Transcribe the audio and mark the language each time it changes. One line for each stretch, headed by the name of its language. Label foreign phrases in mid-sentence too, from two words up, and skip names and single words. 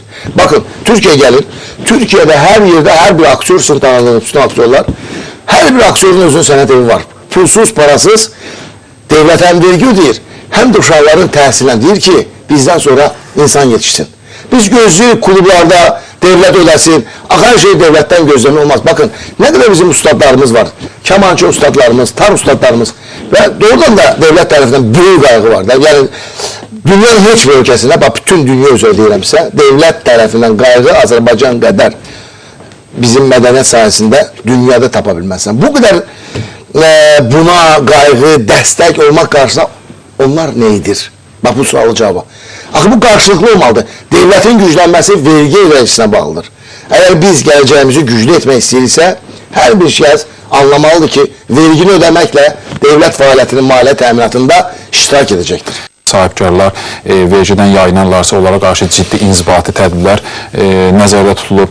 Azerbaijani: Bakın, Türkiyə gəlir. Türkiyədə hər yerdə hər bir aktyor üçün tanınır, bütün aktyorlar. Hər bir aktyorun özünün sənət evi var. Pulsuz, parasız devlət həm vergi ödəyir, həm də uşaqların təhsilinə deyir ki, bizdən sonra insan yetişsin.
Turkish: Biz gözlüyük klublarda devlet ödesin, her şey devletten gözlemi olmaz. Bakın ne kadar bizim ustadlarımız var. Kemançı ustadlarımız, tar ustadlarımız ve doğrudan da devlet tarafından büyük kaygı var. Yani dünyanın hiçbir ülkesinde, bak bütün dünya özür dilerimse, devlet tarafından kaygı Azerbaycan kadar bizim medeniyet sayesinde dünyada tapabilmezsen. Bu kadar buna kaygı, destek olmak karşısında onlar neydir? Bak bu sualı cevabı.
Azerbaijani: Axı bu qarşılıqlı olmalıdır. Devlətin güclənməsi vergi ödəyicisine bağlıdır. Eğer biz gələcəyimizi güclü etmək istəyiriksə, hər bir şəxs anlamalıdır ki, vergini ödəməklə devlet fəaliyyətinin maliyyə təminatında iştirak edəcəkdir. Sahibkarlar
Turkish: vergiden yayınarlarsa onlara karşı ciddi
Azerbaijani: inzibati tədbirlər nəzərdə tutulur.